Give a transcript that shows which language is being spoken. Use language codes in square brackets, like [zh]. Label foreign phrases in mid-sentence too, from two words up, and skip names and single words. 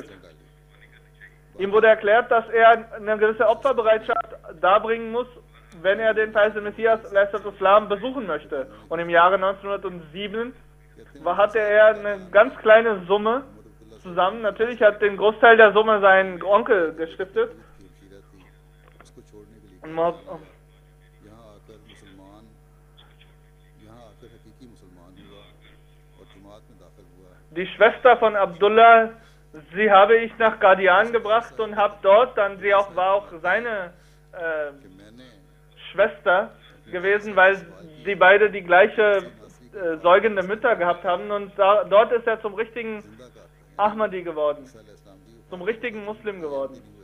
[de] Ihm wurde erklärt, dass er eine gewisse Opferbereitschaft darbringen muss, wenn er den Messias Islam besuchen möchte. Und im Jahre 1907 hatte er eine ganz kleine Summe zusammen. Natürlich hat den Großteil der Summe sein Onkel gestiftet. [ur] کہ یہاں آکر حقیقی مسلمان ہوا اور جماعت میں داخل ہوا. [de] Die Schwester von Abdullah, sie habe ich nach Qadian gebracht und habe dort dann, war auch seine Schwester gewesen, weil sie beide die gleiche säugende Mütter gehabt haben, und dort ist er zum richtigen Ahmadi geworden, zum richtigen Muslim geworden.